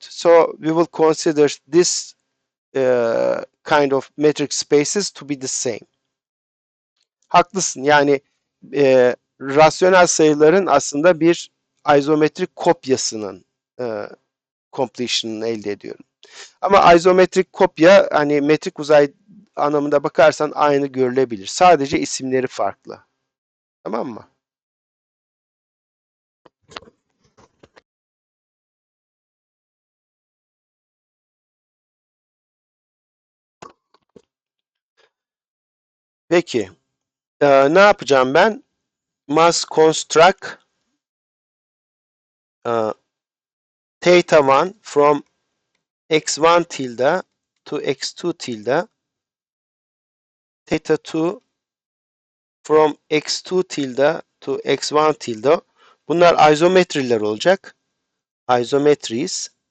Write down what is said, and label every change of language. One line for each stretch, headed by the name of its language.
English: So we will consider this kind of metric spaces to be the same.
Turkish: Haklısın. Yani rasyonel sayıların aslında bir izometrik kopyasının completion'ını elde ediyorum. Ama izometrik kopya, hani metrik uzay anlamında bakarsan aynı görülebilir. Sadece isimleri farklı. Tamam mı? Peki. Ne yapacağım ben?
English: Must construct theta 1 from x1 tilde to x2 tilde, theta 2 from x2 tilde to x1 tilde.
Turkish: Bunlar izometriler olacak. Isometries.